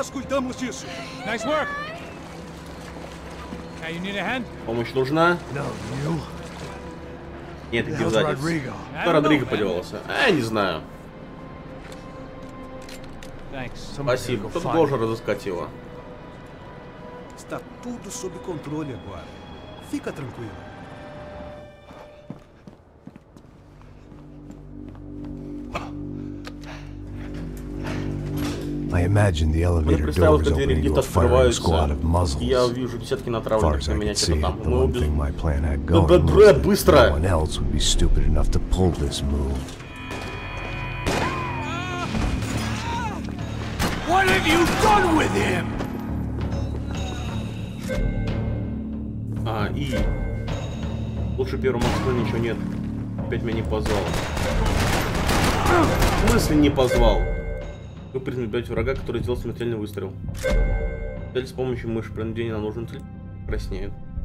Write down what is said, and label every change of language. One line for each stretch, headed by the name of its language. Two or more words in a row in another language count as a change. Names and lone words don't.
Russian: Помощь нужна? Нет, иди сзади. Кто Родриго подевался? Не знаю. Спасибо. Кто-то должен разыскать его.
Portuguese: Está tudo sob controle agora. Fica tranquilo.
Russian: Мне представилось, что двери лифта открываются, и я вижу десятки натравленных на меня что-то там. Мы убежим. Да, быстро!
English: What have you done with him?
Russian: И... Лучше первого Москвы ничего нет. Опять меня не позвал. В смысле не позвал? Вы признаете врага, который сделал смертельный выстрел. Цель с помощью мыши при наведении на нужную цель краснеет.